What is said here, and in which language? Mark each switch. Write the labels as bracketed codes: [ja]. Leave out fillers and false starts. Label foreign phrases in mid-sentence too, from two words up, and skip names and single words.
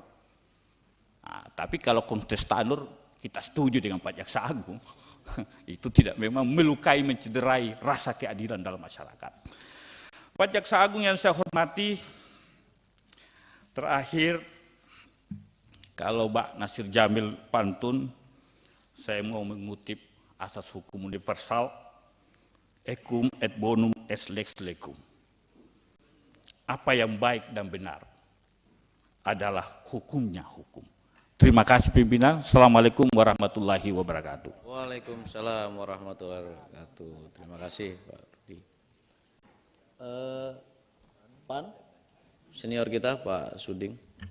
[id] Nah, tapi kalau konteks Tanur, kita setuju dengan Pak Jaksa Agung, itu tidak memang melukai, mencederai rasa keadilan dalam masyarakat. Pak Jaksa Agung yang saya hormati, terakhir, Kalau Pak Nasir Jamil pantun, saya mau mengutip asas hukum universal, [la] equum et bonum est lex lecum. [id] Apa yang baik dan benar adalah hukumnya hukum. Terima kasih pimpinan. [ar] السلام عليكم ورحمة الله وبركاته. وعليكم السلام ورحمة الله وبركاته. [id] Terima kasih Pak Rudi. Pan, senior kita Pak Suding.